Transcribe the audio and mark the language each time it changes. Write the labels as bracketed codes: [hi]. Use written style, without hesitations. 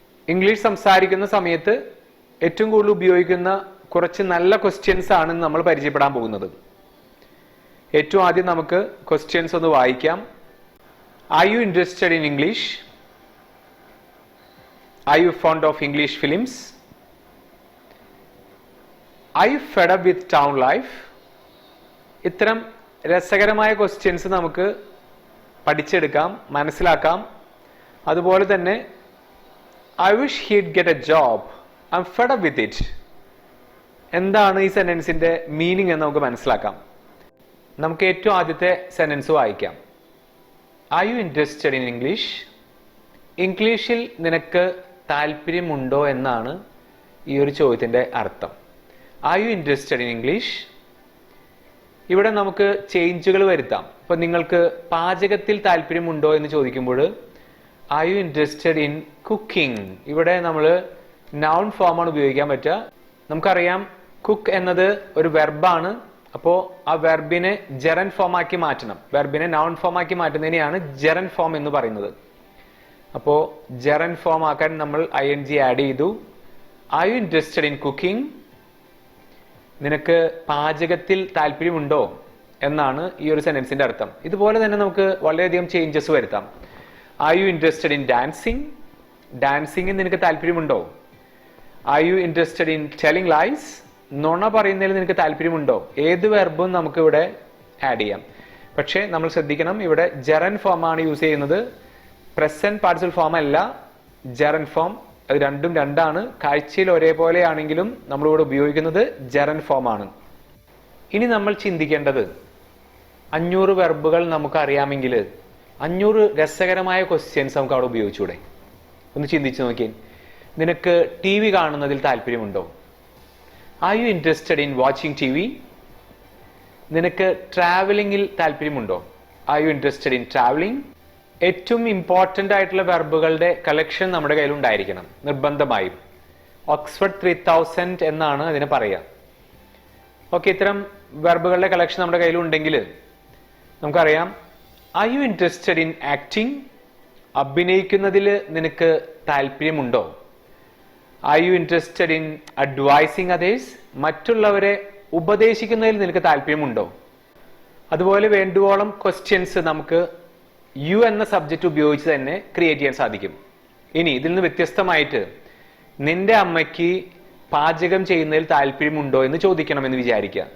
[ml] English സംസാരിക്കുന്ന സമയത്ത് ഏറ്റവും കൂടുതൽ ഉപയോഗിക്കുന്ന കുറച്ച് നല്ല ക്വസ്റ്റ്യൻസ് ആണ് നമ്മൾ പരിചയപ്പെടാൻ പോകുന്നത്. ഏറ്റവും ആദ്യം നമുക്ക് ക്വസ്റ്റ്യൻസ് ഒന്ന് വായിക്കാം. [en] Are you interested in English? Are you fond of English films? Are you fed up with town life? [ml] ഇത്തരം രസകരമായ ക്വസ്റ്റ്യൻസ് നമുക്ക് പഠിച്ചെടുക്കാം, മനസ്സിലാക്കാം. അതുപോലെ തന്നെ [en] I wish he'd get a job. I'm fed up with it. [ml] എന്താണ് ഈ സെന്റൻസിന്റെ മീനിങ് എന്ന് നമുക്ക് മനസ്സിലാക്കാം. നമുക്ക് ഏറ്റവും ആദ്യത്തെ സെന്റൻസ് വായിക്കാം. [en] Are you interested in English? [ml] ഇംഗ്ലീഷിൽ നിനക്ക് താല്പര്യമുണ്ടോ എന്നാണ് ഈ ഒരു ചോദ്യത്തിന്റെ അർത്ഥം. [en] Are you interested in English? [ml] ഇവിടെ നമുക്ക് ചേഞ്ചുകൾ വരുത്താം. ഇപ്പൊ നിങ്ങൾക്ക് പാചകത്തിൽ താല്പര്യമുണ്ടോ എന്ന് ചോദിക്കുമ്പോൾ [en] Are you interested in cooking? [ml] ഇവിടെ നമ്മൾ നൗൺ ഫോമാണ് ഉപയോഗിക്കാൻ പറ്റുക. നമുക്കറിയാം കുക്ക് എന്നത് ഒരു വെർബാണ്. അപ്പോൾ ആ വെർബിനെ ജെറൻ ഫോം ആക്കി മാറ്റണം. വെർബിനെ നൗൺ ഫോം ആക്കി മാറ്റുന്നതിനെയാണ് ജെറൻ ഫോം എന്ന് പറയുന്നത്. അപ്പോൾ ജെറൻ ഫോം ആക്കാൻ നമ്മൾ ING ആഡ് ചെയ്തു. [en] Are you interested in cooking? [ml] നിനക്ക് പാചകത്തിൽ താല്പര്യമുണ്ടോ എന്നാണ് ഈ ഒരു സെന്റൻസിന്റെ അർത്ഥം. ഇതുപോലെ തന്നെ നമുക്ക് വളരെയധികം ചേഞ്ചസ് വരുത്താം. [en] Are you interested in dancing? [ml] ഡാൻസിങ്ങിൽ നിനക്ക് താല്പര്യമുണ്ടോ? [en] Are you interested in telling lies? [ml] നുണ പറയുന്നതിൽ നിനക്ക് താല്പര്യമുണ്ടോ? ഏത് വെർബും നമുക്ക് ഇവിടെ ആഡ് ചെയ്യാം. പക്ഷേ നമ്മൾ ശ്രദ്ധിക്കണം, ഇവിടെ ജെറൻ ഫോം ആണ് യൂസ് ചെയ്യുന്നത്. പ്രസന്റ് പാർട്ടിസിപ്പൽ ഫോം അല്ല, ജെറൻ ഫോം. അത് രണ്ടും രണ്ടാണ്. കാഴ്ചയിൽ ഒരേപോലെ ആണെങ്കിലും നമ്മളിവിടെ ഉപയോഗിക്കുന്നത് ജെറൻ ഫോം ആണ്. ഇനി നമ്മൾ ചിന്തിക്കേണ്ടത് 500 വെർബുകൾ നമുക്ക് അറിയാമെങ്കിൽ 500 രസകരമായ ക്വസ്റ്റ്യൻസ് നമുക്ക് അവിടെ ഉപയോഗിച്ചൂടെ? ഒന്ന് ചിന്തിച്ചു നോക്കിയേ. നിനക്ക് TV കാണുന്നതിൽ താല്പര്യമുണ്ടോ? [en] Are you interested in watching TV? [ml] നിനക്ക് ട്രാവലിംഗിൽ താല്പര്യമുണ്ടോ? [en] Are you interested in traveling? [ml] ഏറ്റവും ഇമ്പോർട്ടൻ്റ് ആയിട്ടുള്ള വെർബുകളുടെ കളക്ഷൻ നമ്മുടെ കയ്യിൽ ഉണ്ടായിരിക്കണം നിർബന്ധമായും. ഓക്സ്ഫോർഡ് 3000 എന്നാണ് അതിനെ പറയുക. ഓക്കെ, ഇത്തരം വെർബുകളുടെ കളക്ഷൻ നമ്മുടെ കയ്യിൽ ഉണ്ടെങ്കിൽ നമുക്കറിയാം. [en] Are you interested in acting? [ml] അഭിനയിക്കുന്നതിൽ നിനക്ക് താല്പര്യമുണ്ടോ? [en] Are you interested in advising others? [ml] മറ്റുള്ളവരെ ഉപദേശിക്കുന്നതിൽ നിനക്ക് താല്പര്യമുണ്ടോ? അതുപോലെ വേണ്ടുവോളം ക്വസ്റ്റ്യൻസ് നമുക്ക് യു എന്ന സബ്ജക്റ്റ് ഉപയോഗിച്ച് തന്നെ ക്രിയേറ്റ് ചെയ്യാൻ സാധിക്കും. ഇനി ഇതിൽ നിന്ന് വ്യത്യസ്തമായിട്ട് നിന്റെ അമ്മയ്ക്ക് പാചകം ചെയ്യുന്നതിൽ താല്പര്യമുണ്ടോ എന്ന് ചോദിക്കണമെന്ന് വിചാരിക്കുക.